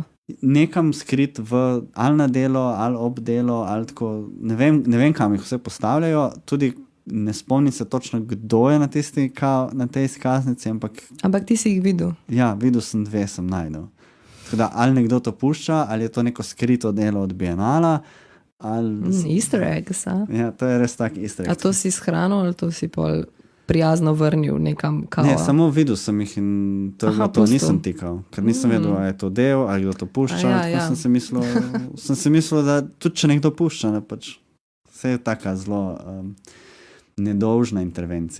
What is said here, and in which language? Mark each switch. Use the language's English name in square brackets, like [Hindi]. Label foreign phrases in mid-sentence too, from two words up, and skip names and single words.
[Slovenian] Nekam skrit ali na delo, ali ob delo, ali tako, ne vem kam jih vse postavljajo, tudi ne spomnim se točno, kdo je na tej izkaznici, Ampak ti si jih videl? Ja, videl sem 2, sem najdel. Tako da, ali nekdo to pušča, ali je to neko skrito delo od bienala, ali... [English] Easter eggs, a? [Slovenian] Ja, to je res tak [English] easter egg. [Slovenian] A to si shranil, ali to si pol prijazno vrnil nekam kao? Ne, samo videl sem jih in to nisem tikal, ker nisem vedel, ali je to del, ali kdo to pušča. Ja. Sem si mislil, da tudi če nekdo pušča, ne, pač vse je taka zelo nedolžna intervencija.